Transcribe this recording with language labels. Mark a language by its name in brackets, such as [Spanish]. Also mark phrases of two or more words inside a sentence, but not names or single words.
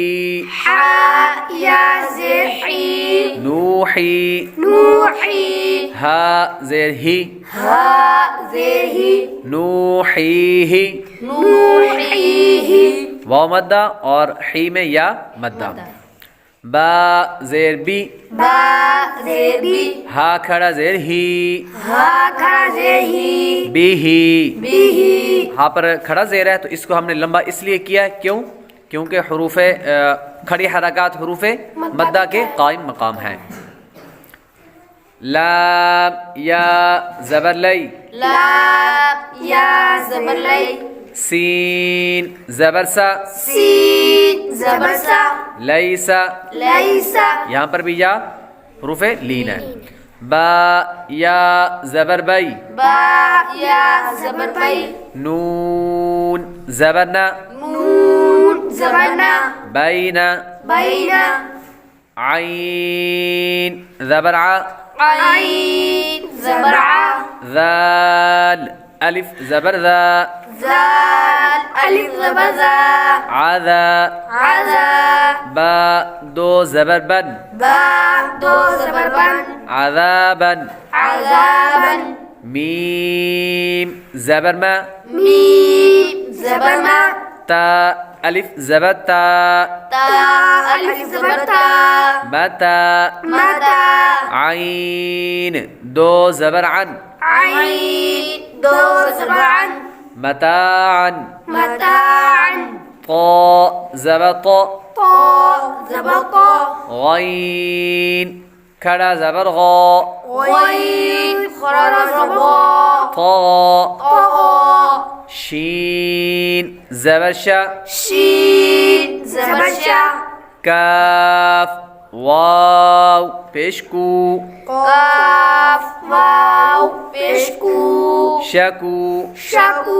[Urdu] حا یا زیر حی [Arabic] نوحی نوحی [Urdu] ہا زیر ہی ہا زیر ہی [Arabic] نوحیہ نوحیہ [Urdu] واو مدہ اور حی میں یا مدہ. با زیر بی با زیر بی ہا کھڑا زیر ہی ہا کھڑا زیر ہی [Arabic] بی ہی. بیہی [Urdu] ہاں پر کھڑا زیر ہے تو اس کو ہم نے لمبا اس لیے کیا ہے کیوں؟ کیونکہ حروف کھڑی حرکات حروف مدہ کے قائم مقام ہیں. لام یا زبر لی لام یا زبر لی سین زبر سا سین زبر سا [Arabic] لیسا لیسا [Urdu] یہاں پر بھی یا حروف لین ہے. با یا زبر بی با یا زبر بی نون زبر نا نون زبر نا [Arabic] بین بین [Urdu] عین زبر ع عین زبر ع ذال الف زبر ذا زال الف زبر زا [Arabic] عذا عذا [Urdu] با 2 زبر بن با 2 زبر بن [Arabic] عذابا عذابا [Urdu] میم زبر ما میم زبر ما تا الف زبر تا تا الف زبر تا [Arabic] متا متا [Urdu] عین 2 زبر عن عين 2 زبر عن [Arabic] متاعا متاعا [Urdu] طاء زبر طاء طاء زبر طاء غين کھڑا زبر غا غين خرج زبر [Arabic] طاء طاء [Urdu] شین زبر شا شين زبر شا کاف واو پیشکو قاف واو پیشکو [Arabic] شکو شکو